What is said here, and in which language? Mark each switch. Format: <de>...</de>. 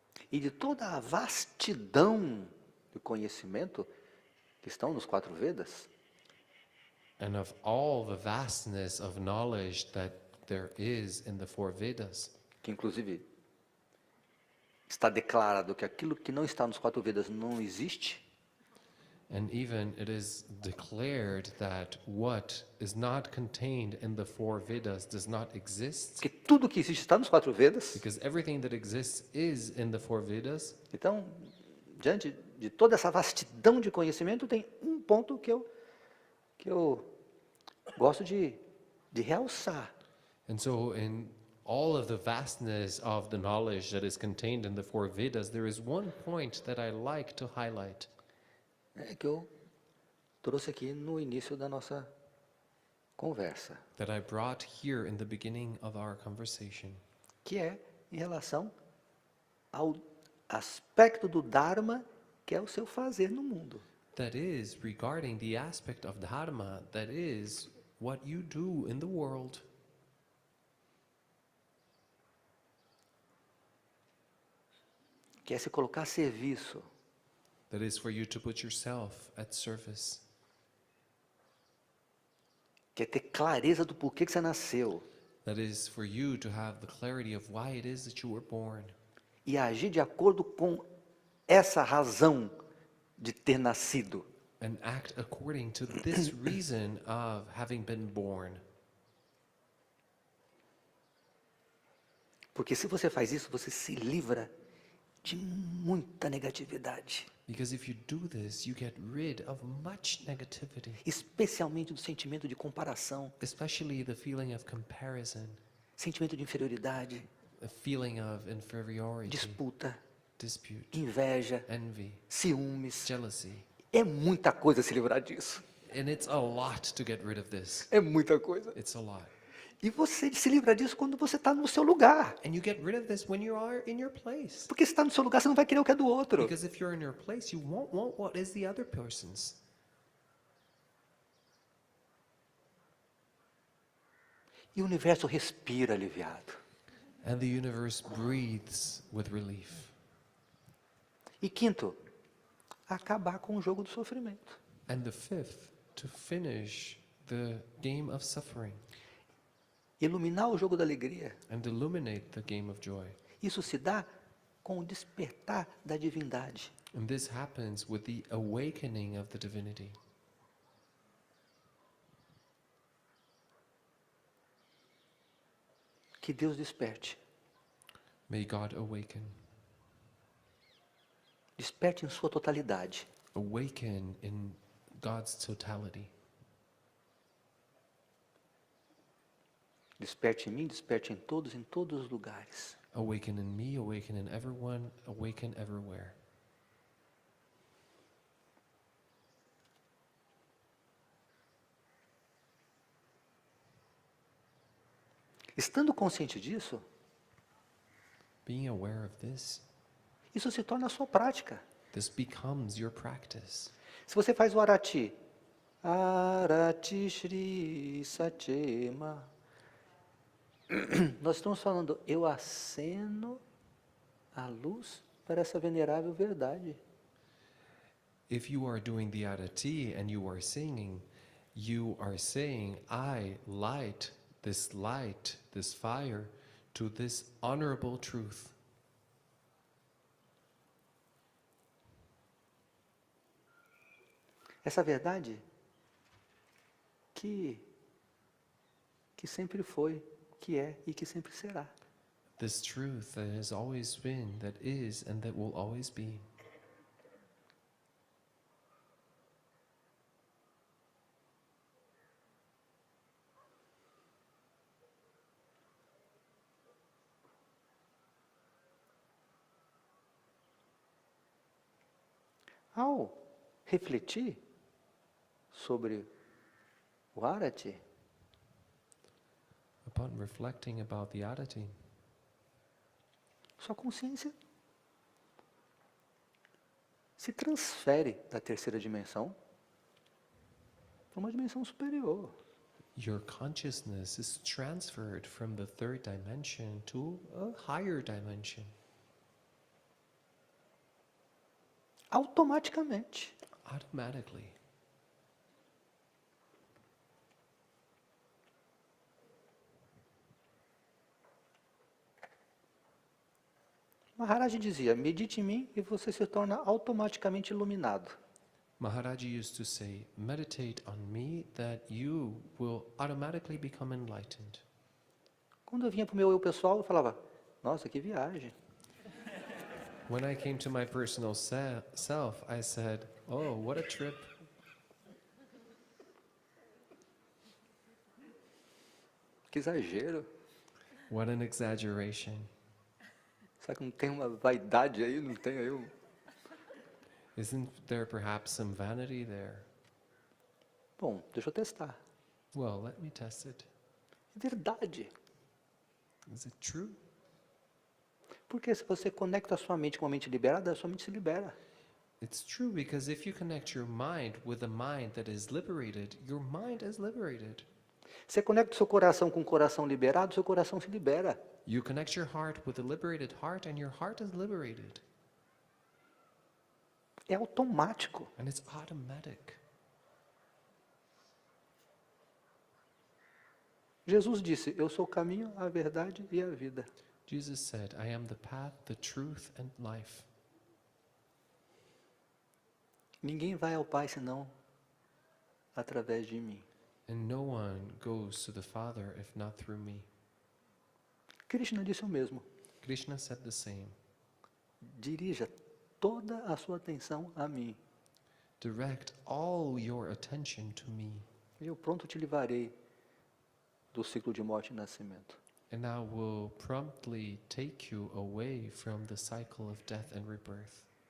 <pt>E de toda a vastidão de conhecimento que estão nos 4 Vedas,</pt> <en>And of all the vastness of knowledge that there is in the 4 Vedas,</en> <pt>que inclusive está declarado que aquilo que não está nos 4 Vedas não existe,</pt> <en>and even it is declared that what is not contained in the 4 Vedas does not exist,</en> <pt>que tudo que existe está nos 4 Vedas.</pt> <en>because everything that exists is in the 4 Vedas.</en> <pt>Então, diante de toda essa vastidão de conhecimento, tem um ponto que eu gosto de realçar.</pt> <en>And so in all of the vastness of the knowledge that is contained in the 4 Vedas, there is one point that I like to highlight.</en> <pt>Que eu trouxe aqui no início da nossa conversa,</pt> <en>That I brought here in the beginning of our conversation,</en> <pt>que é em relação ao aspecto do Dharma, que é o seu fazer no mundo.</pt> <en>that is regarding the aspect of Dharma, that is what you do in the world.</en> <pt>Que é se colocar a serviço,</pt> <en>That is for you to put yourself at service.</en> <pt>que é ter clareza do porquê que você nasceu</pt> <en>That is for you to have the clarity of why it is that you were born.</en> <pt>e agir de acordo com essa razão de ter nascido.</pt> <en>And act according to this reason of having been born.</en> <pt>Porque se você faz isso, você se livra de muita negatividade,</pt> <en>Because if you do this, you get rid of much negativity,</en> <pt>especialmente do sentimento de comparação,</pt> <en>especially the feeling of comparison,</en> <pt>sentimento de inferioridade,</pt> <en>the feeling of inferiority,</en> <pt>disputa,</pt> <en>dispute,</en> <pt>inveja,</pt> <en>envy,</en> <pt>ciúmes.</pt> <en>jealousy.</en> <pt>É muita coisa se livrar disso.</pt> <en>And it's a lot to get rid of this.</en> <pt>É muita coisa.</pt> <en>It's a lot.</en> <pt>E você se livra disso quando você está no seu lugar.</pt> <en>And you get rid of this when you are in your place.</en> <pt>Porque se está no seu lugar, você não vai querer o que é do outro.</pt> <en>Because if you're in your place, you won't want what is the other person's.</en> <pt>E o universo respira aliviado.</pt> <en>And the universe breathes with relief.</en> <pt>E quinto, acabar com o jogo do sofrimento.</pt> <en>And the fifth, to finish the game of suffering</en> <pt>Iluminar o jogo da alegria.</pt> <en>and illuminate the game of joy.</en> <pt>Isso se dá com o despertar da divindade.</pt> <en>And this happens with the awakening of the divinity.</en> <pt>Que Deus desperte.</pt> <en>May God awaken.</en> <pt>Desperte em sua totalidade.</pt> <en>Awaken in God's totality.</en> <pt>Desperte em mim, desperte em todos os lugares.</pt> <en>Awaken in me, awaken in everyone, awaken everywhere.</en> <pt>Estando consciente disso,</pt> <en>Being aware of this,</en> <pt>isso se torna a sua prática.</pt> <en>this becomes your practice.</en> <pt>Se você faz o arati, arati shri satyema, nós estamos falando, eu aceno a luz para essa venerável verdade.</pt> <en>If you are doing the arati and you are singing, you are saying, I light, this fire, to this honorable truth.</en> <pt>Essa verdade que sempre foi, que é e que sempre será.</pt> <en>This truth that has always been, that is, and that will always be.</en> <pt>Ao refletir sobre o arati,</pt> <en>Upon reflecting about the arati,</en> <pt>sua consciência se transfere da terceira dimensão para uma dimensão superior.</pt> <en>your consciousness is transferred from the third dimension to a higher dimension.</en> <pt>Automaticamente.</pt> <en>Automatically.</en> <pt>Maharaj dizia, medite em mim e você se torna automaticamente iluminado.</pt> <en>Maharaj used to say, meditate on me that you will automatically become enlightened.</en> <pt>Quando eu vinha para o meu eu pessoal, eu falava, nossa, que viagem.</pt> <en>When I came to my personal self, I said, oh, what a trip.</en> <pt>Que exagero.</pt> <en>What an exaggeration.</en> <pt>Será que não tem uma vaidade aí? Não tem aí?</pt> <en>Isn't there perhaps some vanity there?</en> <pt>Bom, deixa eu testar.</pt> <en>Well, let me test it.</en> <pt>É verdade.</pt> <en>Is it true?</en> <pt>Porque se você conecta a sua mente com a mente liberada, a sua mente se libera.</pt> <en>It's true because if you connect your mind with a mind that is liberated, your mind is liberated.</en> <pt>Você conecta o seu coração com o coração liberado, seu coração se libera.</pt> <en>You connect your heart with a liberated heart and your heart is liberated.</en> <pt>É automático.</pt> <en>And it's automatic.</en> <pt>Jesus disse, eu sou o caminho, a verdade e a vida.</pt> <en>Jesus said, I am the path, the truth, and life.</en> <pt>Ninguém vai ao Pai senão através de mim.</pt> <en>And no one goes to the Father if not through me.</en> <pt>Krishna disse o mesmo.</pt> <en>Krishna said the same.</en> <pt>Dirija toda a sua atenção a mim.</pt> <en>Direct all your attention to me,</en> <pt>E eu pronto te livrarei do ciclo de morte e nascimento.</pt> <en>and I will promptly take you away from the cycle of death and rebirth.</en>